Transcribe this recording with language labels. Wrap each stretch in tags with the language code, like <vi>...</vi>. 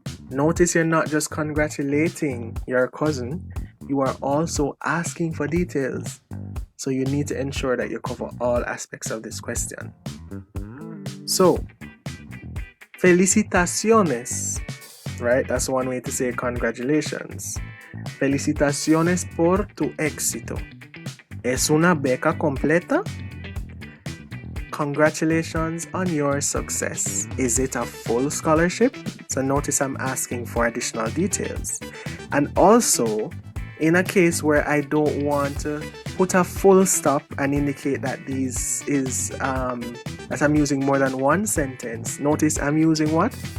<en>Notice you're not just congratulating your cousin, you are also asking for details. So you need to ensure that you cover all aspects of this question. So, felicitaciones, right? That's one way to say congratulations.</en> <es>Felicitaciones por tu éxito. ¿Es una beca completa?</es> <en>Congratulations on your success. Is it a full scholarship? So notice I'm asking for additional details. And also, in a case where I don't want to put a full stop and indicate that this is that I'm using more than one sentence, notice I'm using what?</en>